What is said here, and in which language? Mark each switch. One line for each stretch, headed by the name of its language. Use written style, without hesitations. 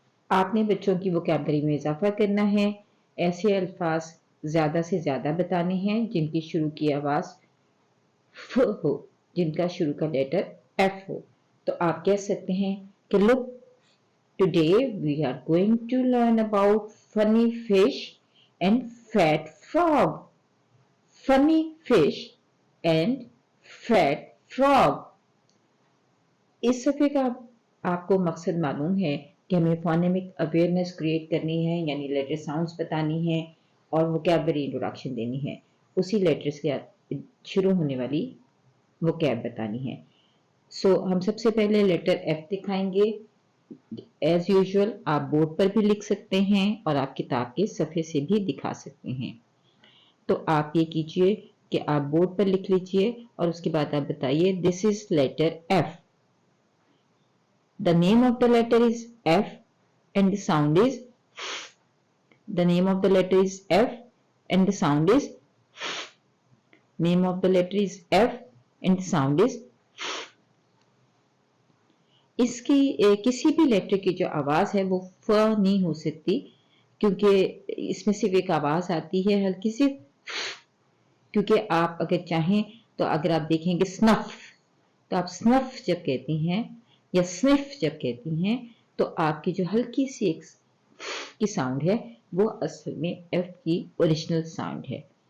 Urdu: آپ نے بچوں کی وکیبلری میں اضافہ کرنا ہے. ایسے الفاظ زیادہ سے زیادہ بتانے ہیں جن کی شروع کی آواز ف ہو، جن کا شروع کا لیٹر ایف ہو. تو آپ کہہ سکتے ہیں کہ
English: look, today we are going to learn about funny fish and fat frog. Funny fish and fat frog.
Urdu: اس صفحے کا آپ کو مقصد معلوم ہے کہ ہمیں فونیمک اویئرنیس کریٹ کرنی ہے، یعنی لیٹر ساؤنڈز بتانی ہے اور وکیبلری انٹروڈکشن دینی ہے. اسی لیٹرز کے شروع ہونے والی وکیب بتانی ہے. سو ہم سب سے پہلے لیٹر ایف دکھائیں گے.
English: as usual
Urdu: آپ بورڈ پر بھی لکھ سکتے ہیں اور آپ کتاب کے صفحے سے بھی دکھا سکتے ہیں. تو آپ یہ کیجئے کہ آپ بورڈ پر لکھ لیجئے اور اس کے بعد آپ بتائیے
English: This is letter F. The name of the letter is F and the sound is The name of the letter is F and the sound is Name of the letter is F and the sound is.
Urdu: اس کی کسی بھی letter کی جو آواز ہے وہ ف نہیں ہو سکتی، کیونکہ اس میں صرف ایک آواز آتی ہے ہلکی سی. کیونکہ آپ اگر چاہیں تو اگر آپ دیکھیں گے سنف، تو آپ سنف جب کہتی ہیں یا سنف جب کہتی ہیں تو آپ کی جو ہلکی سی ایک کی ساؤنڈ ہے وہ اصل میں ایف کی اوریجنل ساؤنڈ ہے.